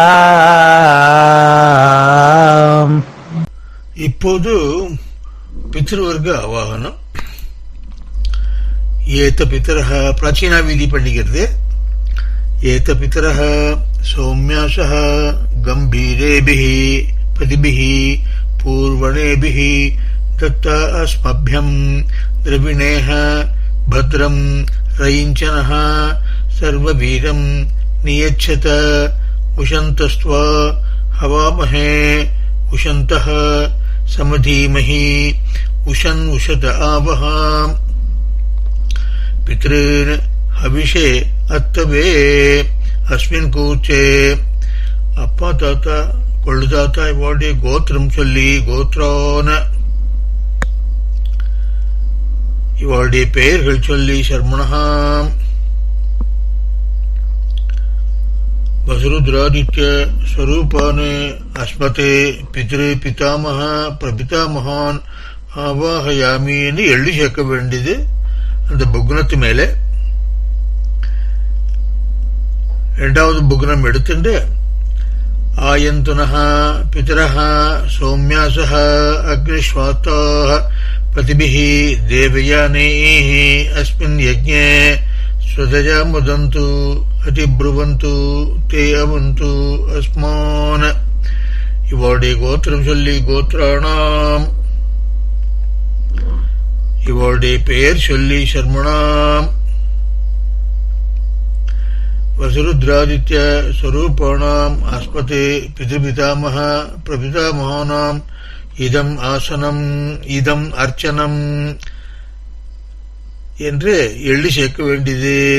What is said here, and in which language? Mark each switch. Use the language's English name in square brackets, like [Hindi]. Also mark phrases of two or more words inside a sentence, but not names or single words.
[Tamil] இப்போது பித்ருவர்க ஆவாகனம். [Sanskrit] एत पितरः [Tamil] பிராச்சீனா வீதி பண்ணிக்கிறது. [Sanskrit] एत पितरः सौम्यासः गम्भीरेभिः प्रतिभिः पूर्वणेभिः தத்தா அஸ்மभ्यम् द्रविणेह भद्रम् रयिञ्चनः सर्ववीरम् नियच्छत उशन्तस्त्वा हवामहे उशन्तः समधीमहि उशन् उशत आवः पितॄन् हविषे अत्तवे अस्मिन् कूचे. [Tamil] அப்பா தாத்தா கொள்ளு தாத்தா இவாளுடைய கோத்திரம் சொல்லி கோத்ரான இவாளுடைய பெயர்கள் சொல்லி [Sanskrit] शर्मणाम् वसुरुद्रादित्य स्वरूपान् अस्मत् पितृ पितामह प्रपितामहान् [Tamil] ஆவாஹயாமின்னு எள்ளி சேர்க்க வேண்டியது அந்த புக்னத்து மேலே. இரண்டாவது புக்னம் எடுத்துட்டு [Sanskrit] आयन्तुनः पितरः सौम्यासः अग्निष्वात्ताः प्रतिभिः देवयानैः अस्मिन् यज्ञे स्वदया मुदन्तु अतिब्रुवन्तु ते अवन्तु अस्मान्. [Tamil] இவருடைய கோத்திரம் சொல்லி கோத்ராணாம் இவருடைய பெயர் சொல்லி [Sanskrit] शर्मणाम् वसुरुद्रादित्य स्वरूपाणाम् अस्मत् पितृपितामह प्रपितामहानाम् इदम् आसनम् इदम् अर्चनम् [Tamil] என்று எள்ளி சேர்க்க வேண்டியது.